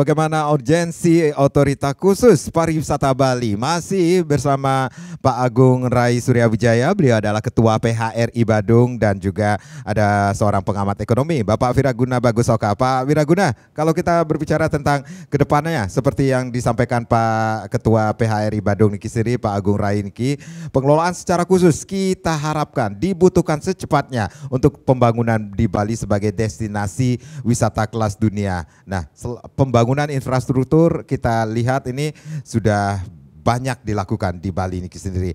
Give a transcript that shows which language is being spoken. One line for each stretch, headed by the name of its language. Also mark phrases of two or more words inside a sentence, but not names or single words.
Indonesian: Bagaimana urgensi otoritas khusus pariwisata Bali? Masih bersama Pak Agung Rai Suryawijaya. Beliau adalah Ketua PHRI Badung dan juga ada seorang pengamat ekonomi, Bapak Wiraguna Bagusoka. Pak Wiraguna, kalau kita berbicara tentang kedepannya, seperti yang disampaikan Pak Ketua PHRI Badung Niki Siri, Pak Agung Rai Niki, pengelolaan secara khusus kita harapkan dibutuhkan secepatnya untuk pembangunan di Bali sebagai destinasi wisata kelas dunia. Nah, pembangunan infrastruktur kita lihat ini sudah banyak dilakukan di Bali ini sendiri.